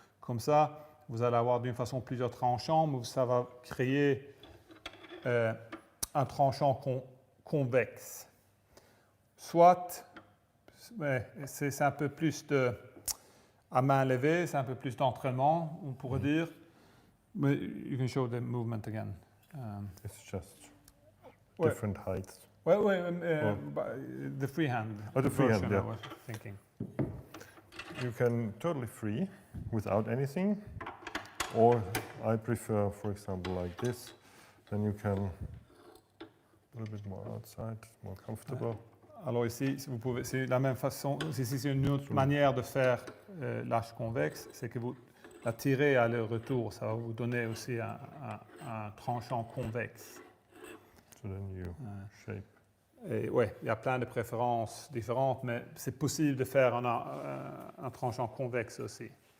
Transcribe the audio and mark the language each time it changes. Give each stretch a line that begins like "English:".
French: Comme ça, vous allez avoir d'une façon plusieurs tranchants, mais ça va créer un tranchant convexe. Soit, c'est un peu plus à main levée, c'est un peu plus d'entraînement, on pourrait dire.
English: Mais you can show the movement again. It's just different heights. The freehand. Oh, the freehand, version yeah. I was thinking. you can totally free without anything, or I prefer, for example, like this. Then you can a little bit more outside, more comfortable.
French: Alors ici, si vous pouvez, c'est la même façon. Ici, c'est une autre manière de faire l'arche convexe, c'est que vous la tirez à le retour. Ça va vous donner aussi un tranchant convexe.
English: So then you shape.
French: Et ouais, il y a plein de préférences différentes, mais c'est possible de faire un tranchant convexe aussi.